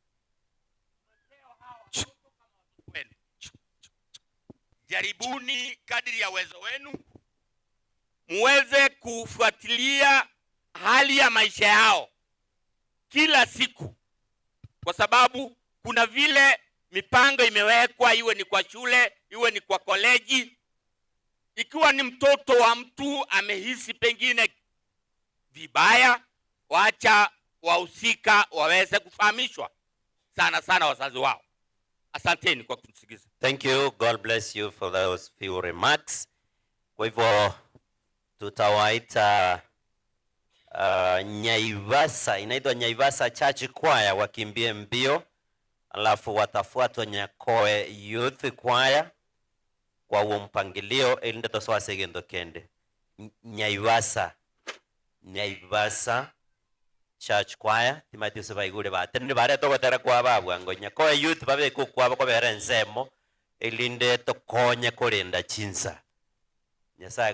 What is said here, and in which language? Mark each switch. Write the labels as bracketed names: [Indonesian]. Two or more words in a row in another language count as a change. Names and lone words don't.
[Swahili] Jaribuni kadiri ya uwezo wenu muweze kufuatilia hali ya maisha yao kila siku, kwa sababu kuna vile mipango imewekwa, iwe ni kwa shule, iwe ni kwa koleji. Ikiwa ni mtoto wa mtu amehisi pengine vibaya, wacha wahusika waweze kufahamishwa. sana sana wazazi wao. Asanteni kwa kutusikiza. [English] Thank you. God bless you for those few remarks. [Swahili] Kwa hivyo tutawaita Nyaivasa, inaitwa Nyaivasa Church Choir wakimbie mbio, alafu watafuatwa Nyakoe Youth Choir kwa huo mpangilio ili ndio [Gusii] toswase gendo kende. Nyaivasa Church Choir timati subaigure batende bare togotera kwa babu ngo Nyakoe Youth babe kukwaba ko bere nsemo ilinde tokonye kurinda chinsa Nyasaye